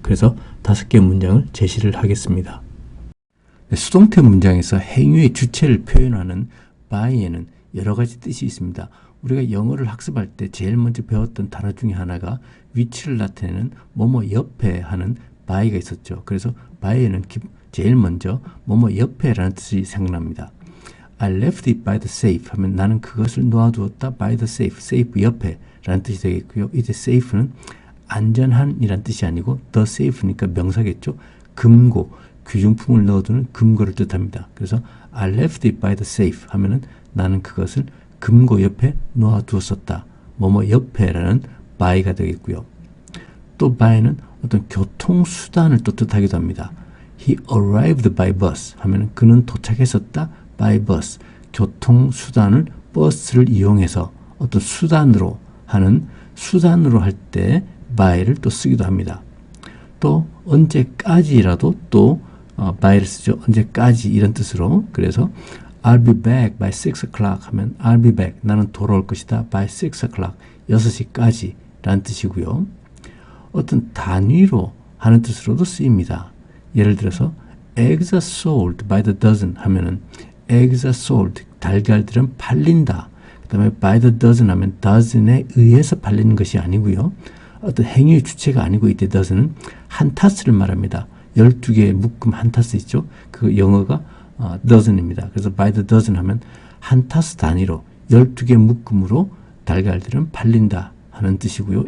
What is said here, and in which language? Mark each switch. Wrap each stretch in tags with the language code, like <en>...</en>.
<ko>그래서 5개의 문장을 제시를 하겠습니다. 수동태 문장에서 행위의 주체를 표현하는 by에는 여러 가지 뜻이 있습니다. 우리가 영어를 학습할 때 제일 먼저 배웠던 단어 중에 하나가 위치를 나타내는 뭐뭐 옆에 하는 by가 있었죠. 그래서 by에는 제일 먼저 뭐뭐 옆에라는 뜻이 생각납니다.</ko> <en>I left it by the safe</en> <ko>하면 나는 그것을 놓아두었다</ko> <en>by the safe, safe</en> <ko>옆에 라는 뜻이 되겠고요. 이제 safe는 안전한 이란 뜻이 아니고 the safe니까 명사겠죠. 금고, 귀중품을 넣어두는 금고를 뜻합니다. 그래서</ko> <en>I left it by the safe</en> <ko>하면은 나는 그것을 금고 옆에 놓아두었었다. 뭐뭐 옆에라는 by가 되겠고요. 또 by는 어떤 교통수단을 또 뜻하기도 합니다.</ko> <en>He arrived by bus</en> <ko>하면은 그는 도착했었다</ko> <en>by bus.</en> <ko>교통수단을 버스를 이용해서 어떤 수단으로 하는, 수단으로 할 때 by를 또 쓰기도 합니다. 또 언제까지라도 또 by를 쓰죠. 언제까지 이런 뜻으로.</ko> <en>그래서 I'll be back by 6 o'clock</en> <ko>하면</ko> <en>I'll be back,</en> <ko>나는 돌아올 것이다</ko> <en>by 6 o'clock,</en> <ko>6시까지 라는 뜻이고요. 어떤 단위로 하는 뜻으로도 쓰입니다. 예를 들어서</ko> <en>eggs are sold by the dozen</en> <ko>하면은</ko> <en>eggs are sold,</en> <ko>달걀들은 팔린다. 그 다음에</ko> <en>by the dozen</en> <ko>하면 dozen에 의해서 팔리는 것이 아니고요. 어떤 행위의 주체가 아니고 이때 dozen은 한 타스를 말합니다. 12개의 묶음 한 타스 있죠. 그 영어가 dozen입니다. 그래서</ko> <en>by the dozen</en> <ko>하면 한 타스 단위로 12개 묶음으로 달걀들은 팔린다 하는 뜻이고요.</ko>